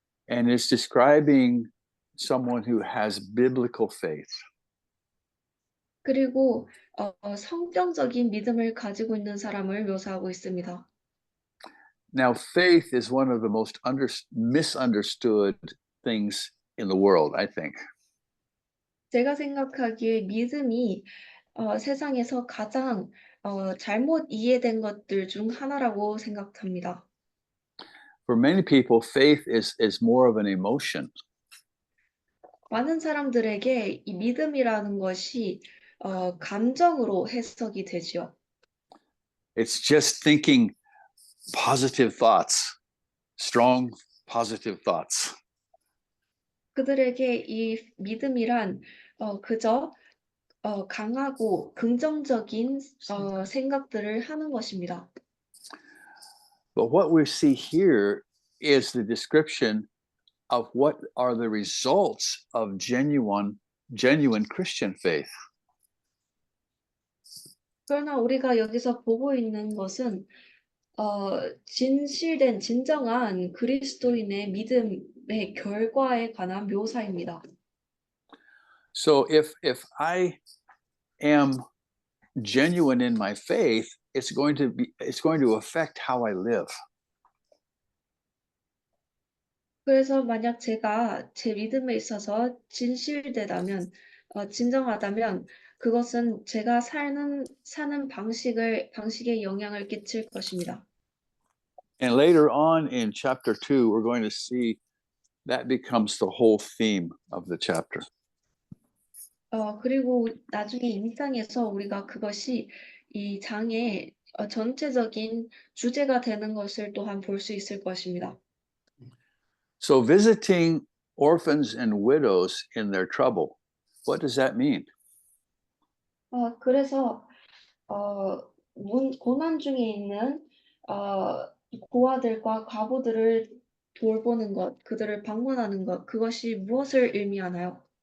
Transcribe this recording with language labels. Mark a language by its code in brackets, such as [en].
[en] And it's describing someone who has biblical faith. [ko] 그리고 성경적인 믿음을 가지고 있는 사람을 묘사하고 있습니다. [en] Now, faith is one of the most misunderstood things in the world, I think. [ko] 제가 생각하기에 믿음이 세상에서 가장 잘못 이해된 것들 중 하나라고 생각합니다. [en] For many people, faith is more of an emotion. [ko] 많은 사람들에게 이 믿음이라는 것이 감정으로 해석이 되지요. [en] It's just thinking positive thoughts, strong positive thoughts. [ko] 그들에게 이 믿음이란 그저 강하고 긍정적인 생각들을 하는 것입니다. [en] But what we see here is the description of what are the results of genuine Christian faith. [ko] 그러나 우리가 여기서 보고 있는 것은 진실된 진정한 그리스도인의 믿음의 결과에 관한 묘사입니다. [en] So if I am genuine in my faith, it's going to affect how I live. [ko] 그래서 만약 제가 제 믿음에 있어서 진실되다면, 진정하다면 그것은 제가 사는 방식에 영향을 끼칠 것입니다. [en] And later on in chapter 2, we're going to see that becomes the whole theme of the chapter. [ko] 그리고 나중에 2장에서 우리가 그것이 이 장의 전체적인 주제가 되는 것을 또한 볼 수 있을 것입니다. [en] So visiting orphans and widows in their trouble, what does that mean? [ko] 그래서 고난 중에 있는 고아들과 과부들을 돌보는 것, 그들을 방문하는 것, 그것이 무엇을 의미하나요?